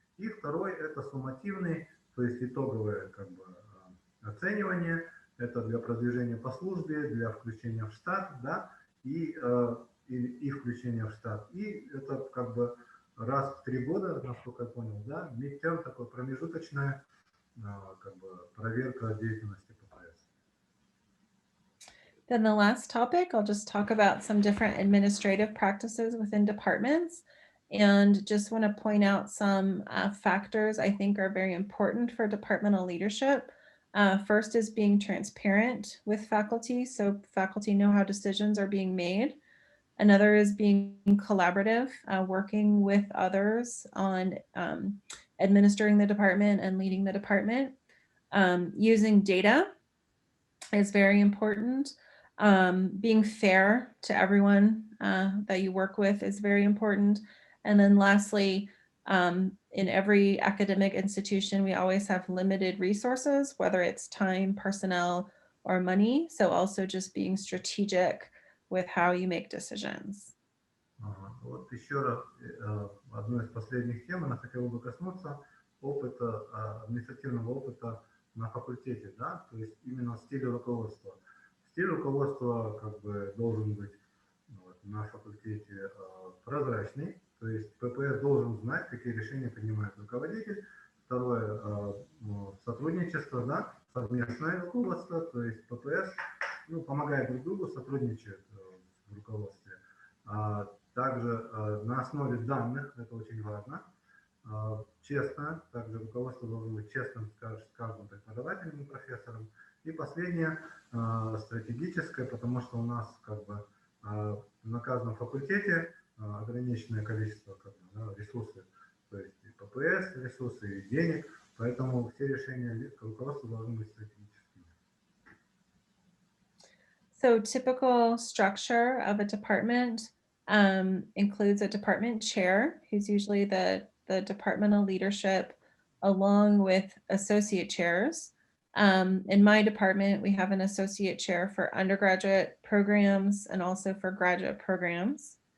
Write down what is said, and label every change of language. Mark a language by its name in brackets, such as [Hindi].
[Russian] И второй – это суммативный, то есть итоговое как бы оценивание, это для продвижения по службе, для включения в штат, да, и включения в штат. И это как бы раз в 3 года, насколько я понял, да, midterm, такое промежуточная как бы проверка деятельности ППС. [English] Then the last topic, I'll just talk about some different administrative practices within departments, and just want to point out some factors I think are very important for departmental leadership. First is being transparent with faculty, so faculty know how decisions are being made. Another is being collaborative, working with others on administering the department and leading the department. Using data is very important. Being fair to everyone that you work with is very important. And then lastly, in every academic institution, we always have limited resources, whether it's time, personnel, or money. So also just being strategic with how you make decisions. [Russian] Вот еще раз, одной из последних тем, она хотела бы коснуться опыта, административного опыта на факультете, да, то есть именно стиля руководства. Стиль руководства как бы должен быть на факультете прозрачный, то есть ППС должен знать, какие решения принимает руководитель. Второе, сотрудничество, да, совместное руководство, то есть ППС помогает друг другу, сотрудничает в руководстве. Также на основе данных, это очень важно, честно, также руководство должно быть честным с каждым преподавателем и профессором. И последнее, стратегическое, потому что у нас как бы на каждом факультете ограниченное количество ресурсов, то есть и ППС ресурсы, и денег, поэтому все решения руководства должны быть стратегическими. [English] So typical structure of a department includes a department chair, who's usually the departmental leadership, along with associate chairs. In my department, we have an associate chair for undergraduate programs and also for graduate programs.